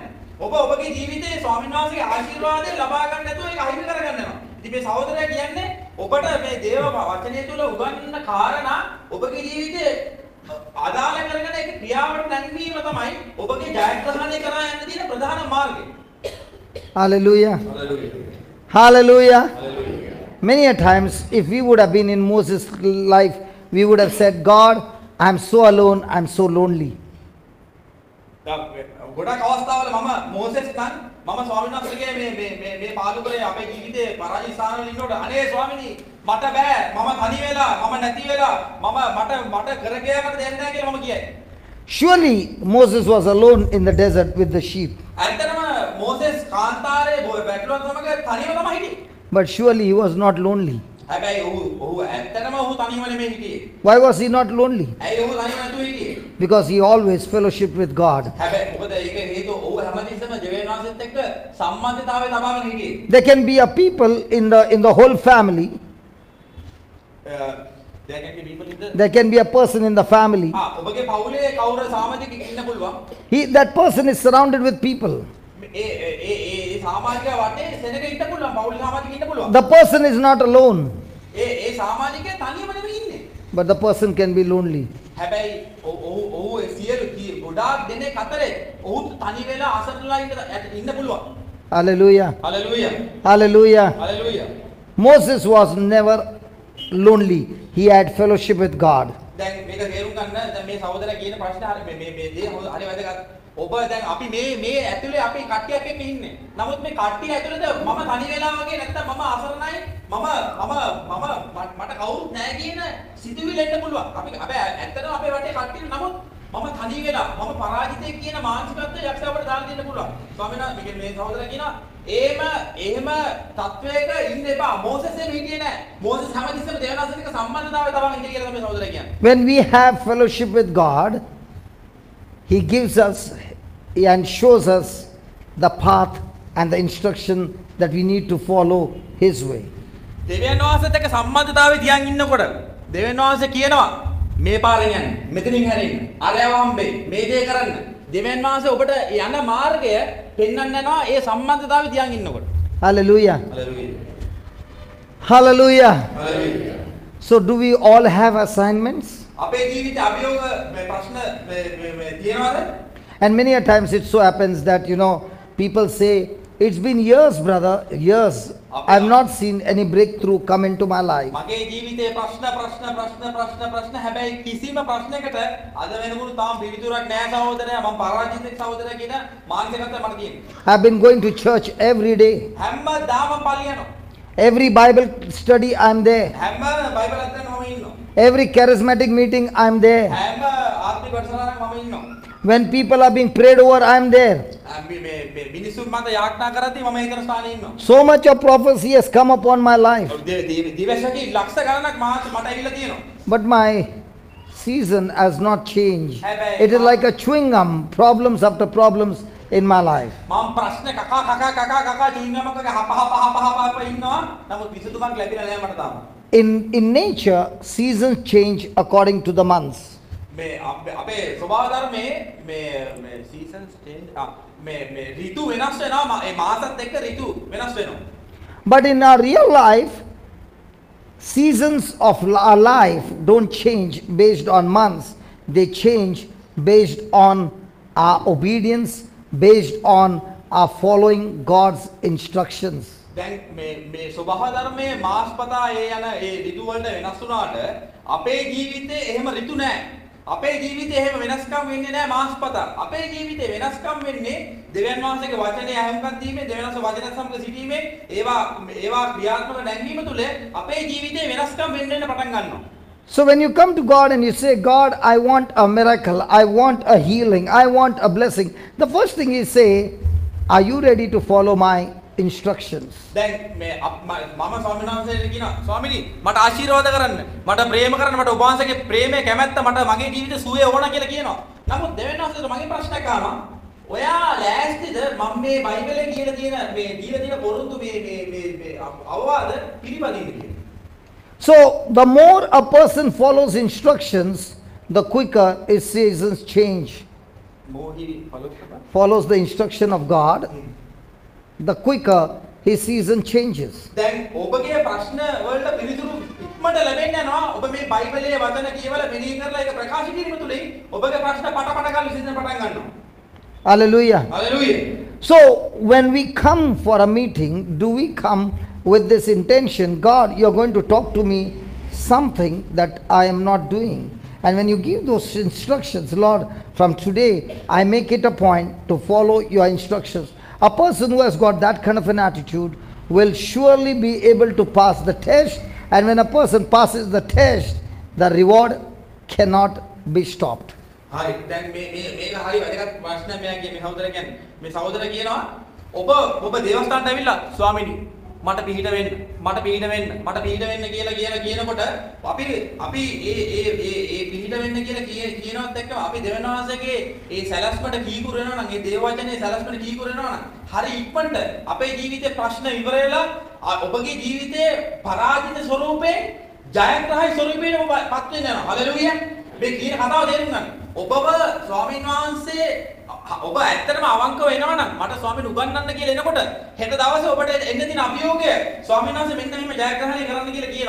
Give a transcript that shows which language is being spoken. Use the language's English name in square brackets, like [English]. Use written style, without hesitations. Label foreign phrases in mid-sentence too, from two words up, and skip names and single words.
[Sinhala] ඔබ ඔබගේ ජීවිතේ ස්වාමීන් වහන්සේගේ ආශිර්වාදය ලබා ගන්න නැතුව ඒක අහිමි කරගන්න යනවා. ඉතින් මේ සහෝදරයා කියන්නේ ඔබට මේ දේව වචනය තුළ උගන්වන කාරණා ඔබගේ ජීවිතේ අදාළ කරගෙන ඒක ක්‍රියාවට නැංවීම තමයි ඔබගේ ජයග්‍රහණය කරා යන්න තියෙන ප්‍රධාන මාර්ගය. [English] Hallelujah. Hallelujah. Hallelujah. Many a times, if we would have been in Moses' life, we would have said, God, I'm so alone, I'm so lonely. [Sinhala] ගොඩක් අවස්ථාවල මම මෝසෙස් නම් මම ස්වාමීන් වහන්සේගේ මේ පාළුකලේ අපේ ජීවිතේ පරාජය ස්ථානවල ඉන්නකොට අනේ ස්වාමීනි මට බෑ මම තනි වෙලා මම නැති වෙලා මට කරගියකට දෙන්නේ නැහැ කියලා මම කියයි. [English] Surely Moses was alone in the desert with the sheep. [Sinhala] ඇත්තටම මෝසෙස් කාන්තාරේ බැටළුවන් සමග තනියම තමයි හිටියේ. [English] But surely he was not lonely. [Sinhala] හැබැයි ඔහු ඇත්තටම ඔහු තනියම නෙමෙයි හිටියේ. [English] Why was he not lonely? [Sinhala] ඇයි ඔහු තනියම නැතුව හිටියේ? [English] Because he always fellowshiped with God. [Sinhala] හැබැයි මොකද ඒක හේතුව ඔහු හැමතිස්සෙම දෙවියන් වහන්සේත් එක්ක සම්බන්ධතාවය තබාගෙන හිටියේ. [English] There can be a people in the whole family. There can be people in the There can be a person in the family. [Sinhala] ඔබගේ පවුලේ කවුරු සමාජිකයෙක් ඉන්න පුළුවන්. [English] That person is surrounded with people. [Sinhala] ඒ සමාජිකයා වටේ සෙනග ඉන්න පුළුවන්. පවුලේ සමාජිකයෙක් ඉන්න පුළුවන්. [English] The person is not alone, [Sinhala] ඒ සමාජිකයා තනියම නෙමෙයි ඉන්නේ. [English] but the person can be lonely. [Sinhala] හැබැයි ඔහු සියලු ගොඩාක් දෙනෙක් අතරේ ඔහු තනි වෙලා අසරණලා ඉන්න පුළුවන්. [English] Hallelujah. Hallelujah. Hallelujah. Hallelujah. Moses was never lonely. He had fellowship with God. [Sinhala] දැන් මේක තේරුම් ගන්න දැන් මේ සහෝදරයා කියන ප්‍රශ්නේ හරි මේ දේ හරි වැදගත්. ඔබ දැන් අපි මේ ඇතුලේ අපි කට්ටියක් එක්ක ඉන්නේ. නමුත් මේ කට්ටිය ඇතුලේද මම තනි වෙලා වගේ නැත්තම් මම අසරණයි මම මට කවුරුත් නැහැ කියන සිතුවිලි එන්න පුළුවන්. අපි ඇත්තටම අපේ වටේ කට්ටිය නමුත් මම තනි වෙලා මම පරාජිතයෙක් කියන මානසිකත්වය යක්ෂයාට දාලා දෙන්න පුළුවන්. ස්වාමීන් වහන්සේ මේ සහෝදරයා කියනවා එහෙම තත්වයක ඉන්න එපා. මෝසෙස් එහෙම හිටියේ නැහැ. මෝසෙස් හැමතිස්සෙම දෙවියන්සේක සම්බන්ධතාවය තබාගෙන හිටිය කියලා තමයි සහෝදරයා කියන්නේ. [English] When we have fellowship with God, He gives us and shows us the path and the instruction that we need to follow His way. [Sinhala] දෙවියන් වහන්සේත් එක්ක සම්බන්ධතාවය තියන් ඉන්නකොට දෙවියන් වහන්සේ කියනවා මේ පාරෙන් යන්න මෙතනින් හැරෙන්න අරයව හම්බෙයි මේ දේ කරන්න දෙවියන් වහන්සේ ඔබට යන මාර්ගය පෙන්වන්න යනවා ඒ සම්බන්ධතාවය තියන් ඉන්නකොට. [English] Hallelujah. Hallelujah. Hallelujah. Hallelujah. So do we all have assignments? [Sinhala] අපේ ජීවිතේ අභියෝග ප්‍රශ්න තියෙනවද? [English] And many a times it so happens that, people say, it's been years, brother, years. I've not seen any breakthrough come into my life. [Sinhala] මගේ ජීවිතේ ප්‍රශ්න හැබැයි කිසිම ප්‍රශ්නයකට අද වෙනකොට තාම පිළිතුරක් නැහැ සහෝදරයා මම පරාජිතෙක් සහෝදරයා කියන මානසිකත්වය මට තියෙනවා. [English] I've been going to church every day. [Sinhala] හැමදාම පල්ලි යනවා. [English] Every Bible study I'm there. [Sinhala] හැම බයිබල් අධ්‍යයනයකම මම ඉන්නවා. [English] Every charismatic meeting I'm there. [Sinhala] හැම ආත්මික වැඩසටහනකම මම ඉන්නවා. [English] When people are being prayed over, I'm there. [Sinhala] මේ මිනිසුන් මත යාඥා කරද්දී මම ඒතර ස්ථානයේ ඉන්නවා. [English] So much of prophecy has come upon my life. [Sinhala] දිවසකී ලක්ෂ ගණනක් මට ඇවිල්ලා තියෙනවා. [English] But my season has not changed. It is like a chewing gum, problems after problems in my life. [Sinhala] මම ප්‍රශ්න කකා [English] chewing gum [Sinhala] එකක හප ඉන්නවා. නමුත් විසඳුමක් ලැබිලා නැහැ මට තාම. [English] In nature, seasons change according to the months. [Sinhala] මේ අපේ ස්වභාව ධර්මයේ මේ [English] seasons change [Sinhala] මේ ඍතු වෙනස් වෙනවා. ඒ මාසත් එක්ක ඍතු වෙනස් වෙනවා. [English] But in our real life, seasons of our life don't change based on months. They change based on our obedience, based on our following God's instructions. [Sinhala] දැන් මේ ස්වභාව ධර්මයේ මාස්පතා ඒ යන ඒ ඍතු වලට වෙනස් වුණාට අපේ ජීවිතේ එහෙම ඍතු නැහැ. අපේ ජීවිතේ එහෙම වෙනස්කම් වෙන්නේ නැහැ මාස්පතා. අපේ ජීවිතේ වෙනස්කම් වෙන්නේ දෙවියන් වහන්සේගේ වචනේ අහුම්කම් දීමේ දෙවියන් වහන්සේ වචන සමග සිටීමේ ඒවා ක්‍රියාත්මක නැංවීම තුළ අපේ ජීවිතේ වෙනස්කම් වෙන්න පටන් ගන්නවා. [English] So when you come to God and you say, God, I want a miracle, I want a healing, I want a blessing, the first thing you say, are you ready to follow my instructions? [Sinhala] දැන් මේ මම ස්වාමීන් වහන්සේට කියනවා ස්වාමීනි මට ආශිර්වාද කරන්න මට ප්‍රේම කරන්න මට ඔබ වහන්සේගේ ප්‍රේමය කැමැත්ත මට මගේ ජීවිතේ සුවය ඕන කියලා කියනවා. නමුත් දෙවියන් වහන්සේට මගේ ප්‍රශ්නයක් අහනවා. ඔයා ලෑස්තිද මම මේ බයිබලයේ කියලා තියෙන පොරොන්දු මේ අවවාද පිළිපදින්න කියලා. [English] So the more a person follows instructions, the quicker his seasons change. Follows the instruction of God, the quicker his season changes. [Sinhala] දැන් ඔබගේ ප්‍රශ්න වලට පිළිතුරු ඉක්මනට ලැබෙන්න යනවා. ඔබ මේ බයිබලයේ වචන කියවලා මෙනෙහි කරලා ඒක ප්‍රකාශ කිරීම තුළින් ඔබගේ ප්‍රශ්න පට ගාලා විසඳන්න පටන් ගන්නවා. [English] Hallelujah. Hallelujah. So when we come for a meeting, do we come with this intention, God, you're going to talk to me something that I am not doing? And when you give those instructions, Lord, from today I make it a point to follow your instructions. A person who has got that kind of an attitude will surely be able to pass the test. And when a person passes the test, the reward cannot be stopped. [Sinhala] හරි දැන් මේක හරි වැදගත් ප්‍රශ්නයක් මෙයාගේ මේ සහෝදරයා කියන්නේ මේ සහෝදරයා කියනවා ඔබ දේවස්ථානට ඇවිල්ලා ස්වාමීනි මට පිහිට වෙන්න කියලා කියනකොට අපි ඒ පිහිට වෙන්න කියලා කියනවත් එක්කම අපි දෙවියන් වහන්සේගේ ඒ සැලැස්මට කීකුරු වෙනවා නම් ඒ දේව වචනේ සැලැස්මට කීකුරු වෙනවා නම් හරි ඉක්මනට අපේ ජීවිතේ ප්‍රශ්න ඉවර වෙලා ඔබගේ ජීවිතේ පරාජිත ස්වරූපයෙන් ජයග්‍රහී ස්වරූපයෙන් ඔබපත් වෙනවා හලෙලූයා මේ කියන කතාව තේරුම් ගන්න ඔබව ස්වාමීන් වහන්සේ ඔබ ඇත්තටම අවංක වෙනවා නම් මට ස්වාමීන් උගන්වන්න කියලා එනකොට හෙට දවසේ ඔබට එන්න දින අභියෝගය ස්වාමීන් වහන්සේ මෙන්න මෙහෙම ජයග්‍රහණය කරන්න කියලා කියනවා.